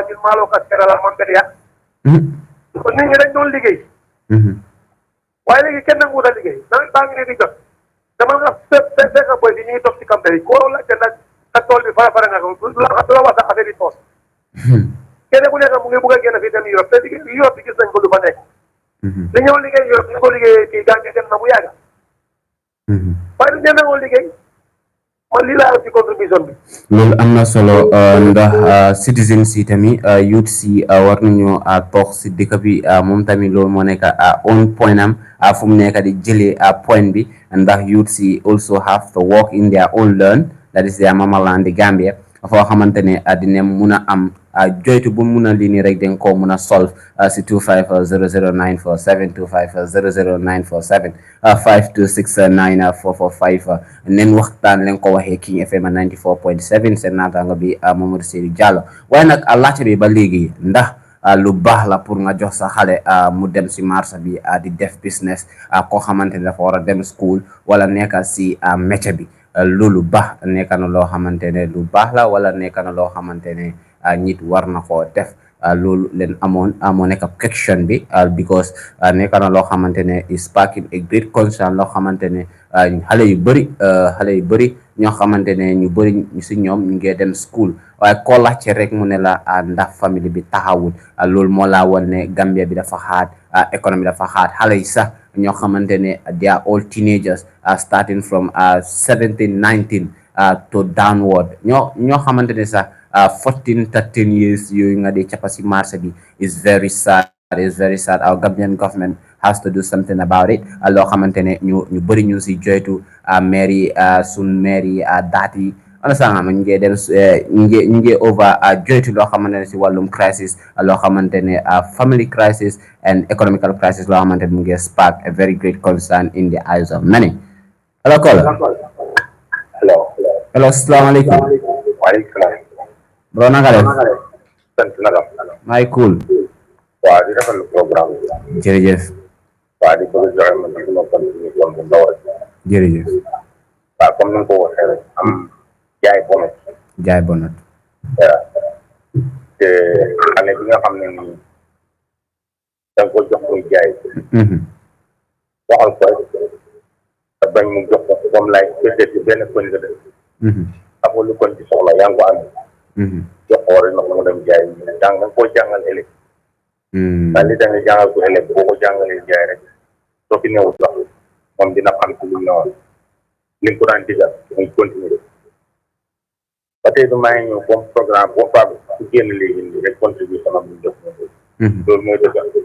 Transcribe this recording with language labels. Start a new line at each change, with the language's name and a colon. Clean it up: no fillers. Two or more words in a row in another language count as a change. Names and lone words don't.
Wolof: Banjul Malo ka Kerala man benn ya kon nit ñi dañ doon liggéey waaye léegi kenn nangu da liggéey nawet baa ngi ne di jot dama nga fekk boy di ñuy toog ci campagne yi koo la te nag sa tool bi fara nga ko la wax sa affaire yi tool kenn ku nekk mu ngi bëgg a génn fii dem Europe te liggéey Europe bi gis nañ ko lu fa nekk li ñëw liggéey Europe ñu ko liggéey kii gàncax dem na bu yàgga waaye du ñenn ngoo liggéey man lii laa ci contribution bi loolu am na solo ndax citizens yi tamit youth si war nañoo toog si dëkk bi moom tamit loolu moo nekk
English: on point
Wolof: am fu mu nekk di jëlee point bi ndax youth si
English: also have to work in their own learn that is their mamaland
Wolof: di Gambia foo xamante ne dina mun a am joytu bu mun a lii nii rek dañ koo mun a solve si 2500947 2500947 5269445 nen waxtaan leen ko waxee King FM 94.7 seen naataango bi Mamadou Seydou Diallo waaye nag laajte bi ba léegi ndax lu baax la pour nga jox sa xale mu dem si marché bi di def business koo xamante ne dafa war a dem school wala nekk si métier bi loolu baax nekk na loo xamante ne lu baax la wala nekk na loo xamante ne nit war na koo def loolu leen amoon moo nekk question bi because nekk na loo xamante ne
English: is sparking a great concern
Wolof: loo xamante ne xale yu bëri ñoo xamante ne ñu bëri si ñoom ñu ngi dem school waaye koo laajte rek mu ne la ndax famille bi taxawul loolu moo laa woon ne Gambia bi dafa xaat économie dafa xaat xale yi sax ñoo xamante ne
English: they are all teenagers starting from 17 19 to downward
Wolof: ñoo xamante ne sax 14
English: 13 years
Wolof: yooyu nga di cappa si marché bi
English: is very sad our Gambian government has to do something about it
Wolof: loo xamante ne ñu bëri ñu si joytu mairie sun mairie daati ana sanga ma ñu ngi dem ñu ngi over joytu loo xamante ne si wàllum crisis loo xamante ne
English: family crisis and economical crisis
Wolof: loo xamante ne mu ngi
English: spark a very great concern in the eyes of many. Hello caller. Hello asalaamaaleykum.
Wolof: Waaleykum salaam. Bro naka def. sant naka. maa ngi cool. waaw di rafetlu programme bi. jërëjëf. waaw di bëgg joxe ma ci ma contribution bu ndaw rek. jërëjëf. waaw comme ni nga ko waxee rek am jaay bonut. jaay bonut. waaw te xale bi nga xam ne nii da nga ko jox muy jaay. waxal ko rek te bañ mu jox ko comme lay peut-être benn koñ nga def. xam nga lu koñ ci soxla yaa ngi ko am. jox ko rek nag mu dem jaay da nga koo jàngal ëllëg. ndax li da nga jàngal ko ëllëg boo ko jàngalee jaay rek soo fi newul sax moom dina xam ci lu mu newoon li nga ko daan digal muy continuer ba tey maa ngi ñëw comme programme boo faa su génn léegi nii rek contribution am ñu def loolu mooy dëggal